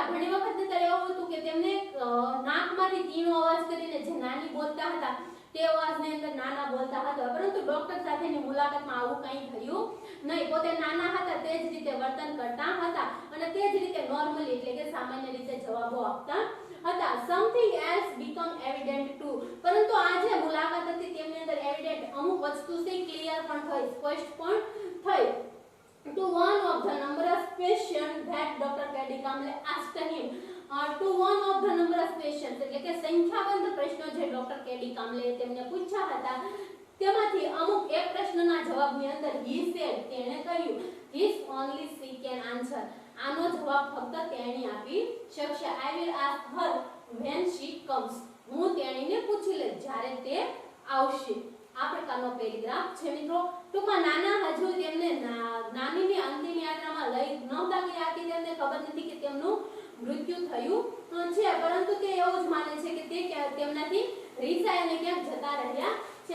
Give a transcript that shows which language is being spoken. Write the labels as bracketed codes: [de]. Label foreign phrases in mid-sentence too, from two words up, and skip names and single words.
[gu] ઘણી વખત ત્યારે એવું હતું કે તેમને નાકમાંથી તીણો અવાજ કરીને જે નાની બોલતા હતા તે અવાજની અંદર નાના બોલતા હતા, પરંતુ ડોક્ટર સાથેની મુલાકાતમાં આવું કંઈ થયું નહીં. પોતે નાના હતા તે જ રીતે વર્તન કરતા હતા અને તે જ રીતે નોર્મલી એટલે કે સામાન્ય રીતે જવાબો આપતા હતા. [en] something else become evident to, [gu] પરંતુ આ જે મુલાકાત હતી તેમની અંદર એવિડન્ટ અમુક વસ્તુ છે ક્લિયર પણ થઈ, સ્પષ્ટ પણ થઈ. [en] To one of the numerous questions that Dr. K.D. Kamble asked him, to one of the numerous questions [gu] એટલે કે સંખ્યાબંધ પ્રશ્નો જે ડોક્ટર કે.ડી. કામલે તેમને પૂછ્યા હતા તેમાંથી અમુક એક પ્રશ્નના જવાબની અંદર [en] he said, [gu] તેણે કહ્યું, [en] this only she can answer, [gu] આનો જવાબ ફક્ત તેણી આપી શકશે. [en] I will ask her when she comes, [gu] હું તેણીને પૂછી લઈશ જ્યારે તે આવશે. આ પ્રકારનો પેરેગ્રાફ છે મિત્રો. ટૂંકમાં નાના હજુ તેમને નાનીની અંતિમ યાત્રામાં લઈ નહોતા ગયા કે તેમને ખબર નથી કે તેમનું મૃત્યુ થયું છે, પરંતુ તે એવું જ માને છે કે તે તેમનાથી રીસાય અને ક્યાંક જતા રહ્યા છે.